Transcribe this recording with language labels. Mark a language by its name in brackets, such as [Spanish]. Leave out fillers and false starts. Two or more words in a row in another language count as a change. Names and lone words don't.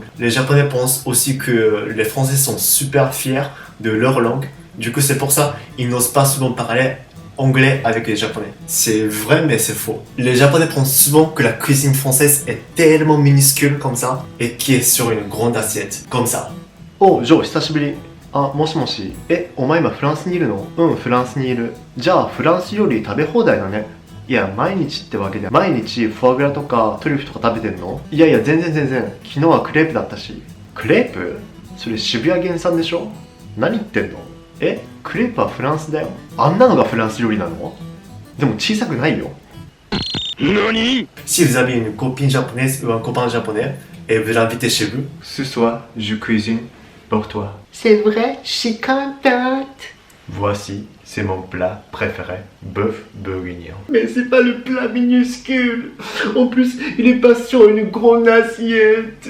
[French] Les Japonais pensent aussi que les Français sont super fiers de leur langue. Du coup, c'est pour ça ils n'osent pas souvent parler anglais avec les Japonais. C'est vrai, mais c'est faux. Les Japonais pensent souvent que la cuisine française est tellement minuscule comme ça et qui est sur une grande assiette, comme ça. [Japanese] おう、ジョー、久しぶり。あ、もしもし。お前今フランスにいるの？うん、フランスにいる。じゃあ、フランス料理食べ放題だね。いや、毎日ってわけで。毎日フォアグラとかトリュフとか食べてんの？いやいや、全然。昨日はクレープだったし。クレープ？それ渋谷原産でしょ？何言ってんの？クレープはフランスだよ。あんなのがフランス料理なの？でも小さくないよ。何？ [French] Si vous avez une copine japonaise ou un copain japonais et vous l'invitez chez vous, Ce soir, je cuisine pour toi. C'est vrai, je suis contente. Voici, c'est mon plat préféré, bœuf bourguignon. Mais c'est pas le plat minuscule. En plus, il est pas sur une grande assiette.